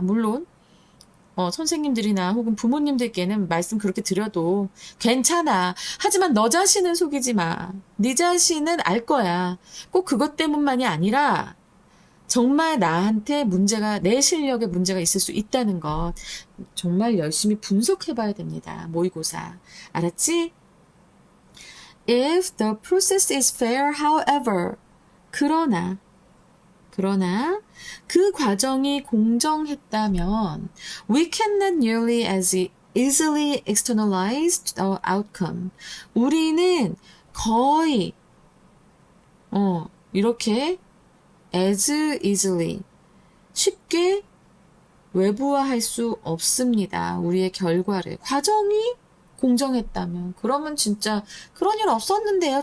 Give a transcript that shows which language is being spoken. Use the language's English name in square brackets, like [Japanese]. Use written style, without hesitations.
[Korean] 물론 선생님들이나 혹은 부모님들께는 말씀 그렇게 드려도 괜찮아. 하지만 너 자신은 속이지 마. 네 자신은 알 거야. 꼭 그것 때문만이 아니라 정말 나한테 문제가, 내 실력에 문제가 있을 수 있다는 것. 정말 열심히 분석해 봐야 됩니다. 모의고사. 알았지? [English] If the process is fair, however. [Korean] 그러나 그 과정이 공정했다면 [English] we cannot nearly as easily externalize the outcome. [Korean] 우리는 거의 이렇게 [English] as easily [Korean] 쉽게 외부화할 수 없습니다. 우리의 결과를. 과정이 공정했다면. 그러면 진짜 그런 일 없었는데요.